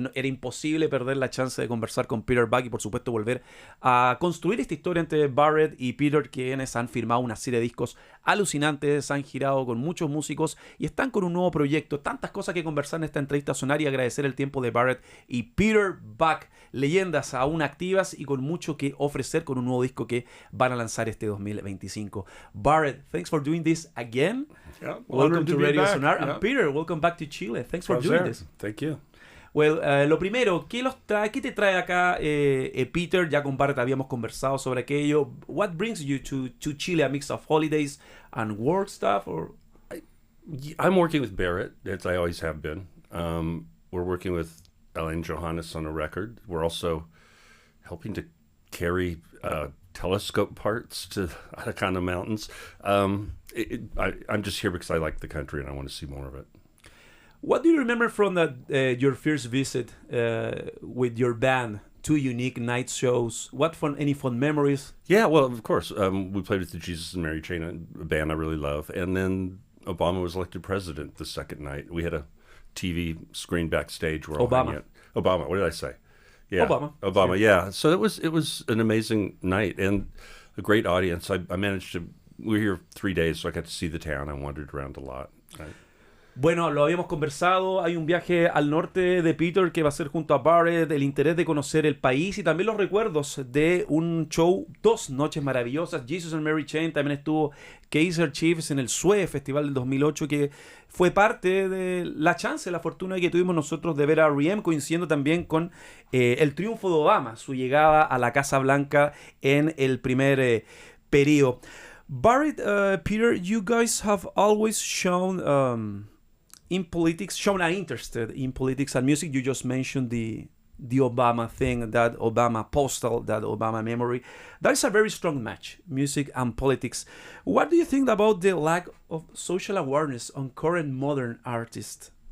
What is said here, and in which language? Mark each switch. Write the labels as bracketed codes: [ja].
[es] Era imposible perder la chance de conversar con Peter Buck y por supuesto volver a construir esta historia entre Barrett y Peter, quienes han firmado una serie de discos alucinantes, han girado con muchos músicos y están con un nuevo proyecto. Tantas cosas que conversar en esta entrevista a Sonar y agradecer el tiempo de Barrett y Peter Buck, leyendas aún activas y con mucho que ofrecer con un nuevo disco que van a lanzar este 2025. [en] Barrett, thanks for doing this again. Yeah, welcome to Radio back. Sonar. Yeah. And Peter, welcome back to Chile. Thanks for doing this. Thank you. [es] Well, lo primero, ¿qué te trae acá, Peter? Ya con Barrett habíamos conversado sobre aquello. [en] What brings you to Chile? A mix of holidays and work stuff? Or I'm working with Barrett, as I always have been. We're working with Alain Johannes on a record. We're also helping to carry telescope parts to Atacama Mountains. I'm just here because I like the country and I want to see more of it. What do you remember from your first visit with your band? Two unique night shows. Any fun memories? Yeah, well, of course. We played with the Jesus and Mary Chain, a band I really love. And then Obama was elected president the second night. We had a TV screen backstage. Where Obama. Obama, what did I say? Yeah, Obama, yeah. So it was an amazing night and a great audience. I managed to, we were here 3 days, so I got to see the town. I wandered around a lot. [es] Bueno, lo habíamos conversado, hay un viaje al norte de Peter que va a ser junto a Barrett, el interés de conocer el país y también los recuerdos de un show, 2 noches maravillosas. Jesus and Mary Chain, también estuvo Kaiser Chiefs en el SUE Festival del 2008, que fue parte de la chance, la fortuna que tuvimos nosotros de ver a R.E.M, coincidiendo también con el triunfo de Obama, su llegada a la Casa Blanca en el primer periodo. [en] Barrett, Peter, you guys have always shown an interest in politics and music. You just mentioned the Obama thing, that Obama postal, that Obama memory. That is a very strong match, music and politics. What do you think about the lack of social awareness on current modern artists?